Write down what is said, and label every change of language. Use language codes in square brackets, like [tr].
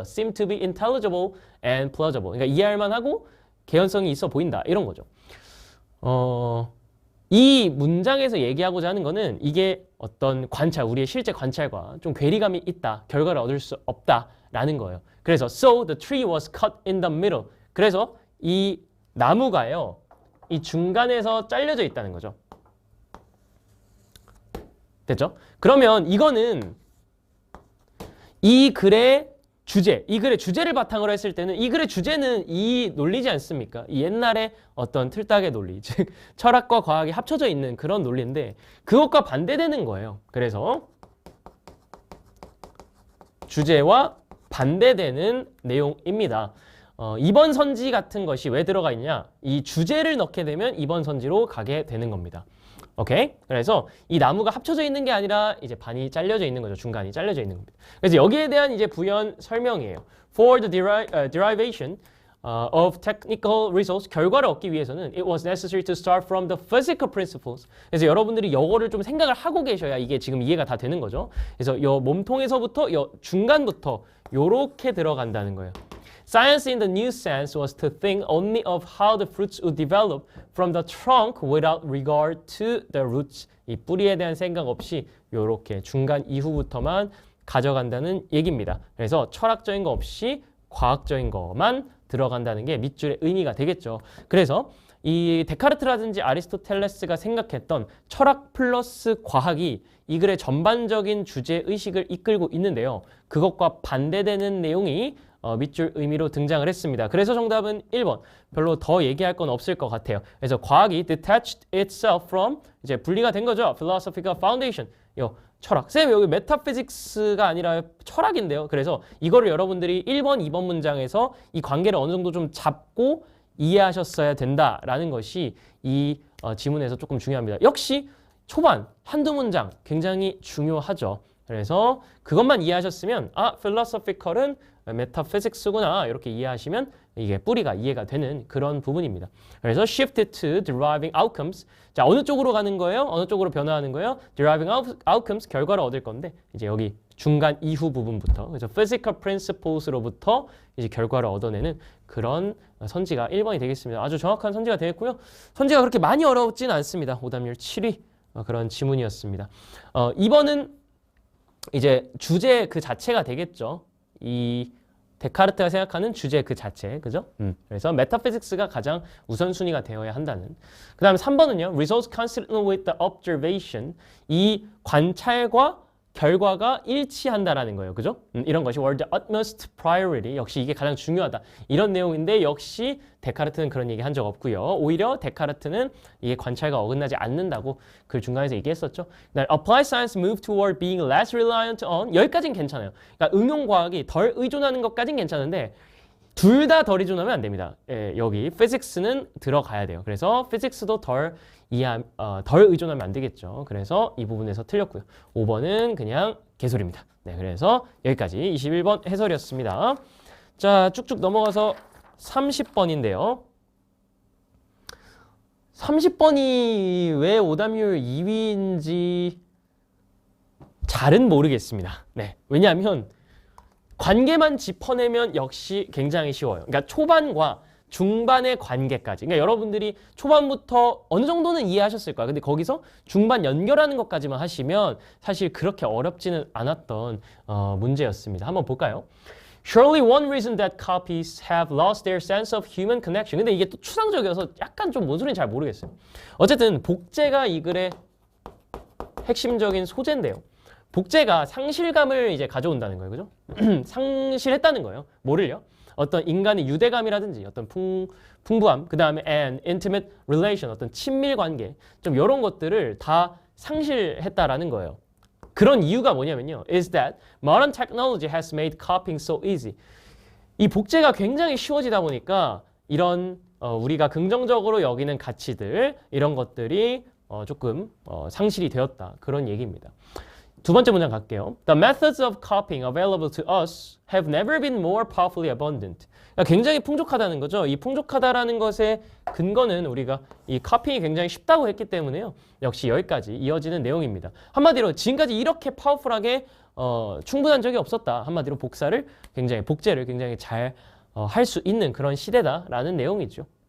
[en] Seem to be intelligible and plausible. [ko] 그러니까 이해할 만하고 개연성이 있어 보인다. 이런 거죠. 이 문장에서 얘기하고자 하는 거는 이게 어떤 관찰, 우리의 실제 관찰과 좀 괴리감이 있다. 결과를 얻을 수 없다라는 거예요. 그래서 [en] So the tree was cut in the middle. [ko] 그래서 이 나무가요. 이 중간에서 잘려져 있다는 거죠. 됐죠? 그러면 이거는 이 글의 주제를 바탕으로 했을 때는 이 글의 주제는 이 논리지 않습니까? 이 옛날의 어떤 틀딱의 논리, 즉 철학과 과학이 합쳐져 있는 그런 논리인데 그것과 반대되는 거예요. 그래서 주제와 반대되는 내용입니다. 2번 선지 같은 것이 왜 들어가 있냐? 이 주제를 넣게 되면 2번 선지로 가게 되는 겁니다. 오케이? 그래서 이 나무가 합쳐져 있는 게 아니라 이제 반이 잘려져 있는 거죠. 중간이 잘려져 있는 겁니다. 그래서 여기에 대한 이제 부연 설명이에요. [en] For the derivation of technical results, [ko] 결과를 얻기 위해서는 [en] it was necessary to start from the physical principles. [ko] 그래서 여러분들이 이거를 좀 생각을 하고 계셔야 이게 지금 이해가 다 되는 거죠. 그래서 요 몸통에서부터 요 중간부터 요렇게 들어간다는 거예요. [en] Science in the new sense was to think only of how the fruits would develop from the trunk without regard to the roots. [ko] 이 뿌리에 대한 생각 없이 이렇게 중간 이후부터만 가져간다는 얘기입니다. 그래서 철학적인 거 없이 과학적인 것만 들어간다는 게 밑줄의 의미가 되겠죠. 그래서 이 데카르트라든지 아리스토텔레스가 생각했던 철학 플러스 과학이 이 글의 전반적인 주제의식을 이끌고 있는데요. 그것과 반대되는 내용이 밑줄 의미로 등장을 했습니다. 그래서 정답은 1번. 별로 더 얘기할 건 없을 것 같아요. 그래서 과학이 [en] detached itself from, [ko] 이제 분리가 된 거죠. [en] philosophical foundation. [ko] 철학. 쌤, 여기 메타피직스가 아니라 철학인데요. 그래서 이거를 여러분들이 1번, 2번 문장에서 이 관계를 어느 정도 좀 잡고 이해하셨어야 된다라는 것이 이 지문에서 조금 중요합니다. 역시 초반 한두 문장 굉장히 중요하죠. 그래서 그것만 이해하셨으면 philosophical은 메타피직스구나 이렇게 이해하시면 이게 뿌리가 이해가 되는 그런 부분입니다. 그래서 [en] shift to deriving outcomes. [ko] 자, 어느 쪽으로 가는 거예요? 어느 쪽으로 변화하는 거예요? [en] deriving outcomes, [ko] 결과를 얻을 건데 이제 여기 중간 이후 부분부터, 그래서 physical principles로부터 이제 결과를 얻어내는 그런 선지가 1번이 되겠습니다. 아주 정확한 선지가 되겠고요. 선지가 그렇게 많이 어렵진 않습니다. 오답률 7위 그런 지문이었습니다. 2번은 이제 주제 그 자체가 되겠죠. 이 데카르트가 생각하는 주제 그 자체, 그죠? 그래서 메타피직스가 가장 우선순위가 되어야 한다는. 그 다음에 3번은요. [en] Results consistent with the observation. [ko] 이 관찰과 결과가 일치한다라는 거예요. 그죠? 이런 것이 [en] were the utmost priority. [ko] 역시 이게 가장 중요하다. 이런 내용인데 역시 데카르트는 그런 얘기 한 적 없고요. 오히려 데카르트는 이게 관찰과 어긋나지 않는다고 글 중간에서 얘기했었죠. [en] Applied science moved toward being less reliant on. [ko] 여기까지는 괜찮아요. 그러니까 응용과학이 덜 의존하는 것까지는 괜찮은데 둘 다 덜 의존하면 안 됩니다. 예, 여기 physics는 들어가야 돼요. 그래서 physics도 덜 의존하면 안 되겠죠. 그래서 이 부분에서 틀렸고요. 5번은 그냥 개소리입니다. 네, 그래서 여기까지 21번 해설이었습니다. 자, 쭉쭉 넘어가서 30번인데요. 30번이 왜 오답률 2위인지 잘은 모르겠습니다. 네, 왜냐하면 관계만 짚어내면 역시 굉장히 쉬워요. 그러니까 초반과 중반의 관계까지. 그러니까 여러분들이 초반부터 어느 정도는 이해하셨을 거야. 근데 거기서 중반 연결하는 것까지만 하시면 사실 그렇게 어렵지는 않았던 문제였습니다. 한번 볼까요? [en] Surely one reason that copies have lost their sense of human connection. [ko] 근데 이게 또 추상적이어서 약간 좀 뭔 소리인지 잘 모르겠어요. 어쨌든 복제가 이 글의 핵심적인 소재인데요. 복제가 상실감을 이제 가져온다는 거예요. 그죠? 상실했다는 거예요. 뭐를요? 어떤 인간의 유대감이라든지 어떤 풍부함, 그 다음에 [en] an intimate relation, [ko] 어떤 친밀 관계, 좀 이런 것들을 다 상실했다라는 거예요. 그런 이유가 뭐냐면요. [en] is that modern technology has made copying so easy. [ko] 이 복제가 굉장히 쉬워지다 보니까 이런 우리가 긍정적으로 여기는 가치들, 이런 것들이 조금 상실이 되었다. 그런 얘기입니다. 두 번째 문장 갈게요. [en] The methods of copying available to us have never been more powerfully abundant. [ko] 그러니까 굉장히 풍족하다는 거죠. 이 풍족하다라는 것의 근거는 우리가 이 copying이 굉장히 쉽다고 했기 때문에요. 역시 여기까지 이어지는 내용입니다. 한마디로 지금까지 이렇게 파워풀하게 충분한 적이 없었다. 한마디로 복제를 굉장히 잘 할 수 있는 그런 시대다라는 내용이죠.